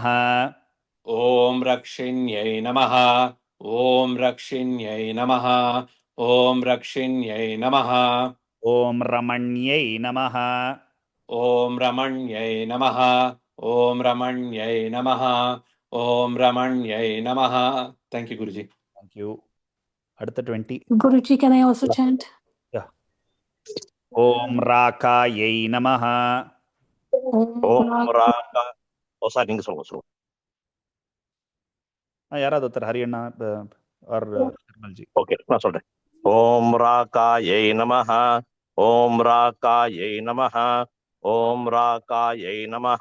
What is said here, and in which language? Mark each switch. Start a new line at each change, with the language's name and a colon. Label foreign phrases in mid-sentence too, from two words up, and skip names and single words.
Sanskrit: ॐ रक्षिण्यै नमः ॐ रक्षिण्यै नमः ॐ रक्षिण्यै नमः ॐ रमण्यै नमः ॐ रमण्यै नमः ॐ रमण्यै नमः ॐ रमण्यै नमः
English: Thank you, Guruji. Thank you. அடுத்த 20. Guruji, can I also chant? Yeah.
Sanskrit: ॐ राकायै नमः Om
Tamil: ராகா சார் நீங்க சொல்லுங்க யாராவது ஒருத்தர் ஹரியண்ணா ஆர் நிர்மல்ஜி. ஓகே நான் சொல்றேன்.
Sanskrit: ओम् राकायै नमः ओम् राकायै नमः ओम् राकायै नमः